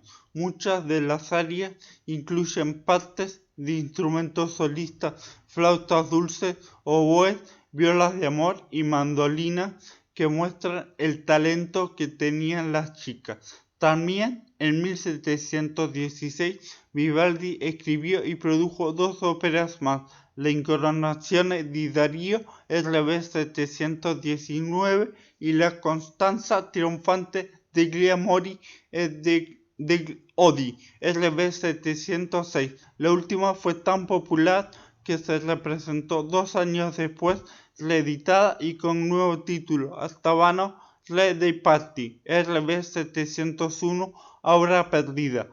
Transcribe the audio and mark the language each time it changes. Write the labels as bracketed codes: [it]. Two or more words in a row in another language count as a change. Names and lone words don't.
[es] Muchas de las arias incluyen partes de instrumentos solistas, flautas dulces, oboes, violas de amor y mandolinas que muestran el talento que tenían las chicas. También en 1716 Vivaldi escribió y produjo 2 óperas más, La Incoronazione di Dario, RB 719, y La Costanza Trionfante degli Amori de Odi, RB 706. La última fue tan popular que se representó 2 años después, reeditada y con nuevo título, Hasta vano Re dei Parti, RB 701, Obra perdida.